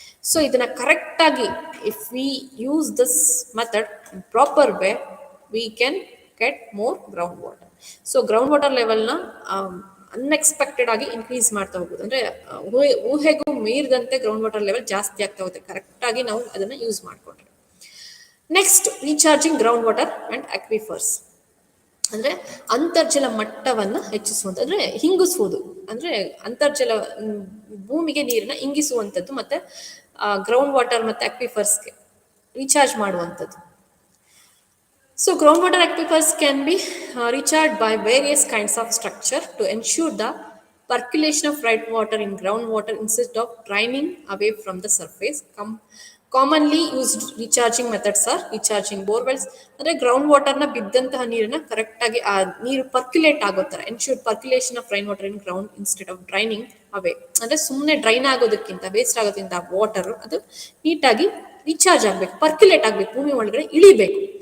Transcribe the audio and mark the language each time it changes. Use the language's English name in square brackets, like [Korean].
[English] So [Kannada] ಇದನ್ನ correct ಆಗಿ [English] if we use this method in proper way, we can get more ground water. [Kannada] So ground water level ನ unexpected ಆಗಿ increase ಮಾಡ್ತಾ ಹೋಗ್ಬೋದು, ಅಂದ್ರೆ ಊಹೆಗೂ ಮೀರಿದಂತೆ ground water level ಜಾಸ್ತಿ ಆಗ್ತಾ ಹೋಗುತ್ತೆ ಕರೆಕ್ಟ್ ಆಗಿ ನಾವು ಅದನ್ನ ಯೂಸ್ ಮಾಡ್ಕೊಂಡ್ರೆ. Next, recharging ground water and ಅಕ್ವಿಫರ್ಸ್ ಅಂದ್ರೆ ಅಂತರ್ಜಲ ಮಟ್ಟವನ್ನ ಹೆಚ್ಚಿಸುವಂತ, ಅಂದ್ರೆ ಹಿಂಗಿಸುವುದು, ಅಂದ್ರೆ ಅಂತರ್ಜಲ ಭೂಮಿಗೆ ನೀರನ್ನ ಇಂಗಿಸುವಂಥದ್ದು, ಮತ್ತೆ ಗ್ರೌಂಡ್ ವಾಟರ್ ಮತ್ತೆ ಅಕ್ವಿಫರ್ಸ್ಗೆ ರೀಚಾರ್ಜ್ ಮಾಡುವಂಥದ್ದು. [English] So groundwater aquifers can be recharged by various kinds of structure to ensure the percolation of rainwater in groundwater instead of draining away from the surface. Commonly used recharging methods are recharging borewells. [Kannada] ಅಂದ್ರೆ ground ವಾಟರ್ನ ಬಿದ್ದಂತಹ ನೀರನ್ನ correct ಆಗಿ ಆ ನೀರು percolate ಆಗೋ ತರ [English] Ensure percolation of rain water in ground instead of draining away. [Kannada] ಅಂದ್ರೆ ಸುಮ್ಮನೆ drain ಆಗೋದಕ್ಕಿಂತ, waste ಆಗೋದ್ರಿಂದ ವಾಟರ್ ಅದು ನೀಟಾಗಿ ರೀಚಾರ್ಜ್ ಆಗ್ಬೇಕು, ಪರ್ಕ್ಯುಲೇಟ್ ಆಗ್ಬೇಕು, ಭೂಮಿ ಒಳಗಡೆ ಇಳಿಬೇಕು.